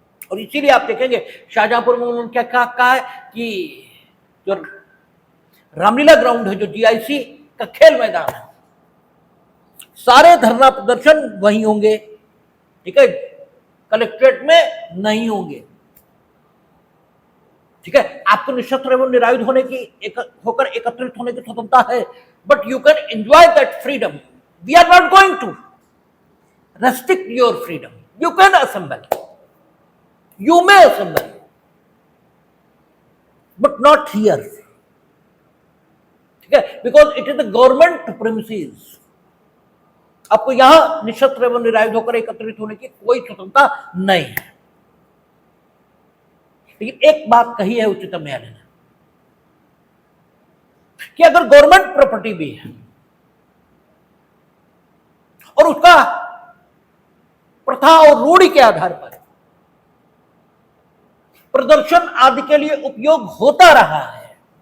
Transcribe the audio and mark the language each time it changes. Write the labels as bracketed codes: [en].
[hi] और इसीलिए आप देखेंगे शाहजहांपुर में उन्होंने क्या कहा है कि जो रामलीला ग्राउंड है, जो जीआईसी का खेल मैदान है, सारे धरना प्रदर्शन वहीं होंगे, ठीक है, कलेक्ट्रेट में नहीं होंगे, ठीक है। आपको निशस्त्र एवं निरायुध होने की होकर एकत्रित होने की स्वतंत्रता है, but you can enjoy that freedom. [en] We are not going to restrict your freedom. You can assemble, you may assemble, but not here, ठीक है, because it is the government premises. [hi] आपको यहां निशस्त्र एवं निरायुध होकर एकत्रित होने की कोई स्वतंत्रता नहीं है। लेकिन एक बात कही है उच्चतम न्यायालय ने कि अगर गवर्नमेंट प्रॉपर्टी भी है और उसका प्रथा और रूढ़ी के आधार पर प्रदर्शन आदि के लिए उपयोग होता रहा है,